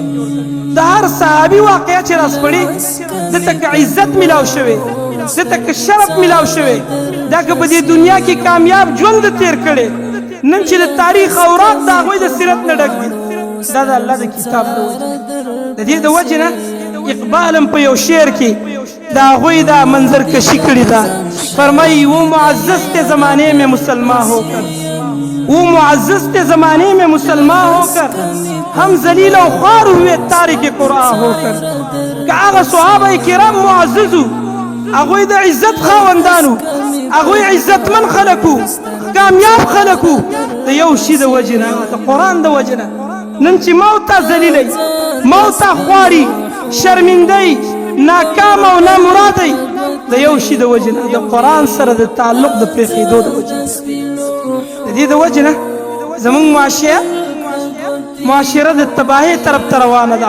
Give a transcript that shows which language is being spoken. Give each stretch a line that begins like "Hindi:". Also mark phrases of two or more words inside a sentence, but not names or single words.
Pashto: د هر صحابي واقعیا چې راسپړي د تک عزت ملاو شوی، د تک شرف ملاو شوی، دا که په دې دنیا کې کامیاب ژوند تیر کړي، نن چې د تاریخ اوراق د هغوی د سیرت نه ډک دي، دا د الله د کتاب د وجه د دې د وجه نه اقبال هم په یو شعر کې د هغوی دا منظر کشي کړې ده.
Urdu: فرمائی وہ معزز کے زمانے میں مسلمان ہو کر، وہ معزز کے زمانے میں مسلمان ہو کر ہم ذلیل و خوار ہوئے تارک قرآن ہو کر.
Pashto: کہ آغا صحابہ کرام معززو، اغوی دا عزت خواندانو، اغوی عزت من خلقو، کامیاب خلقو، دا یو شی دا وجنا دا قرآن دا وجنا. ننچی موتا ذلیلی، موتا خواری، شرمندی، ناکام او نامرادی، د یو شي د وجه نه د قرآن سره د تعلق د پرېښېدو د وجه نه، د دې د وجه نه زموږ معاشره د تباهۍ طرف ته روانه ده.